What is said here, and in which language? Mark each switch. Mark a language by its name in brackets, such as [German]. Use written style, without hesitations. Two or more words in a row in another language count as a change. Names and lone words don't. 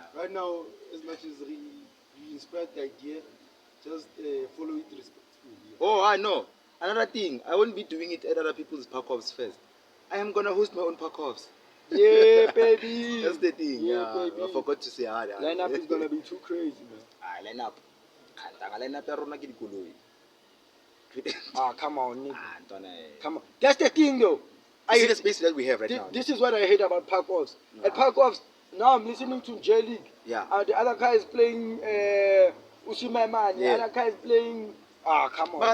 [English] right now, as much as we inspired the idea, just follow it respectfully. Oh, I know. Another thing, I won't be doing it at other people's park offs first. I am gonna host my own park offs. Yeah, baby. That's the thing. Yeah, Yeah, baby. I forgot to say hard. Lineup is gonna be too crazy, man. Line up. Line up [Tswana] ya rona ke dikoloi. [English] Come on, nigga. Ntwana. Come on. That's the thing, though. I see the space that we have right now. This is what I hate about park offs. At park offs, now I'm listening to J League. Yeah. The other guy is playing Ushimaiman. The Yeah. other guy is playing. Come on.